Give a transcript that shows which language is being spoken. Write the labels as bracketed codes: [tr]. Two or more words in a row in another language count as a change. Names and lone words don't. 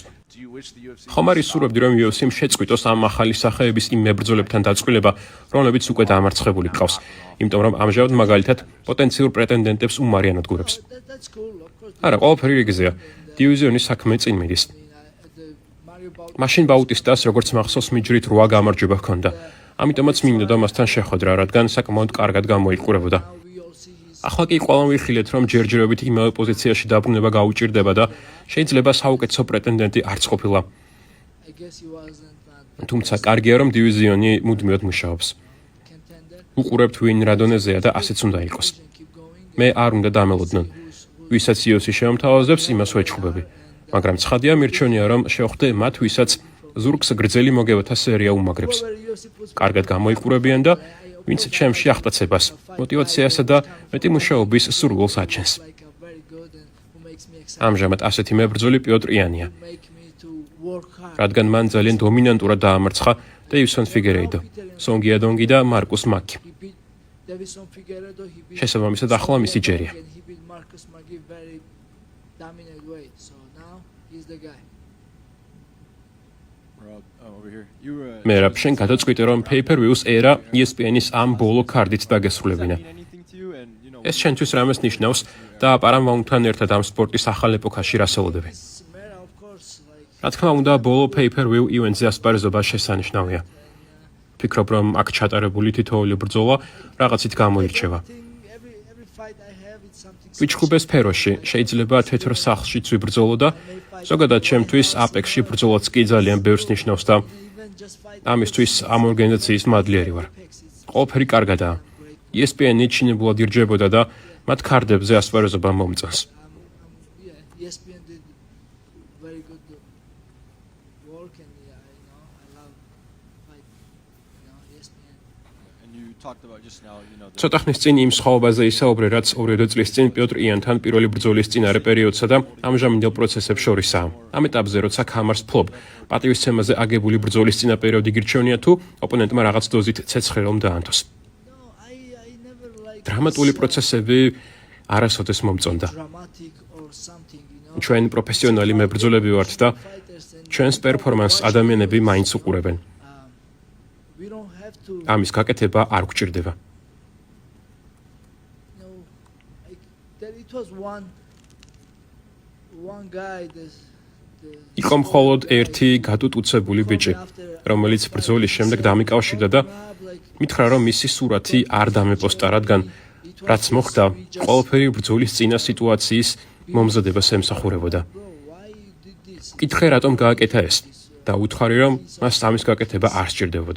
[ka] ხომ არ ისურვებდი რომ UFC-მ შეწყვიტოს ამ ახალი სახეების იმ მებრძოლებთან დაწყვილება, რომლებიც უკვე დამარცხებული გყავს, იმიტომ რომ ამჟამად მაგალითად პოტენციურ პრეტენდენტებს უმარიანად გურებს. [en] that's cool, of course. [ka] არა, ყველაფერი რიგზეა. დივიზიონის საქმე წინ მიდის. [en] The Mario Bautista. [ka] მაშინ ბაუტისტას როგორც მახსოვს მიჯრით 8 გამარჯვება ჰქონდა. ამიტომაც მინდოდა მასთან შეხვედრა, რადგან საკმაოდ კარგად გამოიყურებოდა. [en] Now we all see his. [ka] ახლა კი ყველამ ვიხილეთ, რომ ჯერჯერობით იმავე პოზიციაში დაბრუნება გაუჭირდება და შეიძლება საუკეთესო პრეტენდენტი არც ყოფილა. [en] I guess he wasn't that [ka] თუმცა კარგია, რომ დივიზიონი მუდმივად მუშაობს. [en] contender. [ka] უყურებთ ვინ რა დონეზეა და ასეც უნდა იყოს. [en] And keep going. [ka] მე არ უნდა დამელოდნენ. ვისაც UFC შეამთავაზებს, იმას ვეჩხუბები. მაგრამ ცხადია მირჩენია, რომ შევხვდე მათ, ვისაც ზურგს გრძელი მოგებათა სერია უმაგრებს. [en] Whoever UFC puts me [ka] კარგად გამოიყურებიან და ვინც ჩემში აღტაცებას, მოტივაციასა და მეტი მუშაობის სურვილს აჩენს. [en] like a very good and who makes me excited. [ka] ამჟამად ასეთი მებრძოლი პიოტრ იანია, [en] Make me to work hard. [ka] რადგან მან ძალიან დომინანტურად დაამარცხა დეივისონ ფიგერეიდო, სონგია დონგი და მარკუს მაკი. [en] He beat Davison Figueiredo. He beat [ka] შესაბამისად ახლა მისი ჯერია. [en] and he beat Marcus Magui very dominant way. So now he's the guy. [ka] მე რა შენ გადაწყვიტე რომ pay-per-view-ს ერა ESPN-ის ამ ბოლო კარდით დაგესრულებინა. ეს შენთვის რამეს ნიშნავს და პარამაუნტთან ერთად ამ სპორტის ახალ ეპოქაში რასაუდებია. [en] Mera, of course, like [ka] რა თქმა უნდა, ბოლო pay-per-view ივენტზე ასპარეზობა შესანიშნავია. ფიქრობ რომ აქ ჩატარებული თითოეული ბრძოლა რაღაცით გამოირჩევა. [en] every fight I have it's something. [ka] ვიჩხუბე სფეროში, შეიძლება თეთრ სახლშიც ვიბრძოლო და ზოგადად ჩემთვის აპექსში ბრძოლაც კი ძალიან ბევრს ნიშნავს და [en] Even just fight. [ka] ამისთვის ამ ორგანიზაციის მადლიერი ვარ. ყველაფერი კარგადაა. ESPN-ი ჩინებულად ირჯებოდა და მათ კარდებზე ასპარეზობა მომწონს. [en] Yeah, ESPN did very good work, and yeah, I love fight. ESPN. talked about just now, [ka] ცოტა ხნის წინ იმ სხვაობაზე ისაუბრე, რაც 2 წლის წინ პიოტრ იანთან პირველი ბრძოლის წინარე პერიოდსა და ამჟამინდელ პროცესებს შორისაა. ამ ეტაპზე, როცა ქამარს ფლობ, პატივისცემაზე აგებული ბრძოლის წინა პერიოდი გირჩევნია თუ ოპონენტმა რაღაც დოზით ცეცხლი რომ დაანთოს. [en] No, I never like [ka] დრამატული პროცესები არასოდეს მომწონდა. [en] dramatic or something, you know. [ka] ჩვენ პროფესიონალი მებრძოლები ვართ და [en] Fighters and [ka] ჩვენს პერფორმანსს ადამიანები მაინც უყურებენ. [en] we don't have to, [ka] ამის გაკეთება არ გვჭირდება. [en] you know, it was one guy [ka] იყო მხოლოდ ერთი გატუტუცებული ბიჭი, რომელიც ბრძოლის შემდეგ დამიკავშირდა და მითხრა, რომ მისი სურათი არ დამეპოსტა, რადგან რაც მოხდა, ყველაფერი ბრძოლის წინა სიტუაციის მომზადებას ემსახურებოდა. კითხე, რატომ გააკეთა ეს და უთხარი, რომ მას ამის გაკეთება არ სჭირდებოდა.